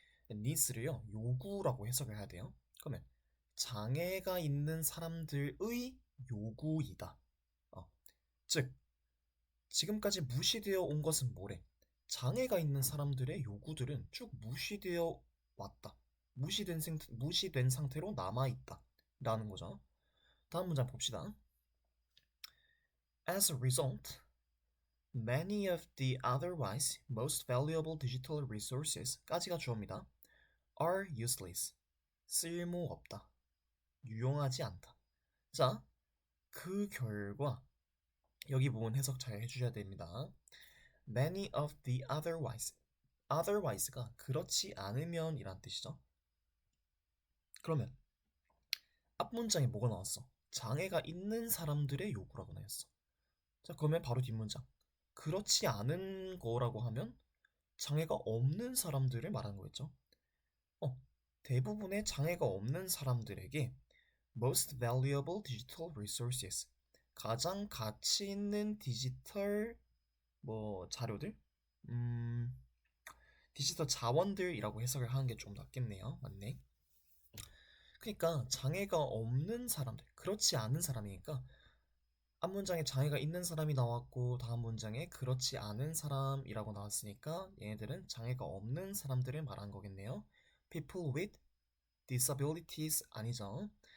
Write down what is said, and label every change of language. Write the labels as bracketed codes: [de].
[ko] needs를요, 요구라고 해석을 해야 돼요. 그러면 장애가 있는 사람들의 요구이다. 즉, 지금까지 무시되어 온 것은 뭐래? 장애가 있는 사람들의 요구들은 쭉 무시되어 왔다. 무시된 상태로 남아있다. 라는 거죠. 다음 문장 봅시다. [en] As a result, many of the otherwise most valuable digital resources [ko] 까지가 주어입니다. [en] are useless. [ko] 쓸모없다. 유용하지 않다. 자, 그 결과 여기 부분 해석 잘 해주셔야 됩니다. [en] Many of the otherwise. [ko] otherwise가 그렇지 않으면 이란 뜻이죠. 그러면 앞 문장에 뭐가 나왔어? 장애가 있는 사람들의 요구라고 나왔어. 자, 그러면 바로 뒷문장. 그렇지 않은 거라고 하면 장애가 없는 사람들을 말하는 거겠죠. 대부분의 장애가 없는 사람들에게 [en] most valuable digital resources [ko] 가장 가치 있는 디지털 자료들 디지털 자원들이라고 해석을 하는 게 좀 낫겠네요. 맞네. 그러니까 장애가 없는 사람들, 그렇지 않은 사람이니까 앞 문장에 장애가 있는 사람이 나왔고 다음 문장에 그렇지 않은 사람이라고 나왔으니까 얘네들은 장애가 없는 사람들을 말한 거겠네요. [en] People with disabilities [ko] 아니죠.